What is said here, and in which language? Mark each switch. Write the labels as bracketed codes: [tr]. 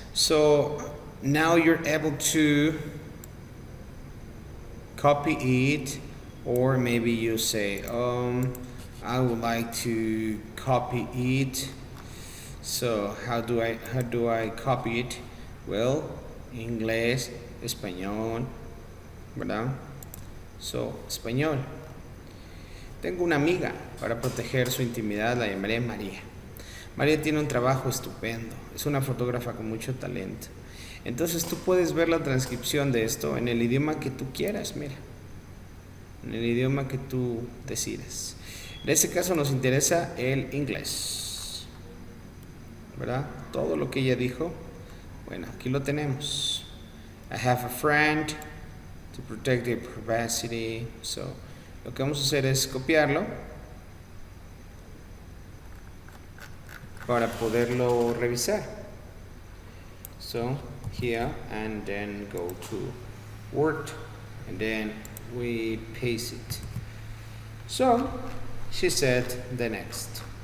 [en] So now you're able to copy it, or maybe you say, I would like to copy it. So how do I copy it? [es] Well, inglés, español, ¿verdad? So, español. Tengo una amiga, para proteger su intimidad la llamaré María. María tiene un trabajo estupendo, es una fotógrafa con mucho talento. Entonces tú puedes ver la transcripción de esto en el idioma que tú quieras, mira. En el idioma que tú decidas. En este caso nos interesa el inglés, ¿verdad? Todo lo que ella dijo, bueno, aquí lo tenemos. [en] I have a friend to protect their privacy. [es] So, lo que vamos a hacer es copiarlo para poderlo revisar. [en] So, here, and then go to Word, and then we paste it. So, she said the next.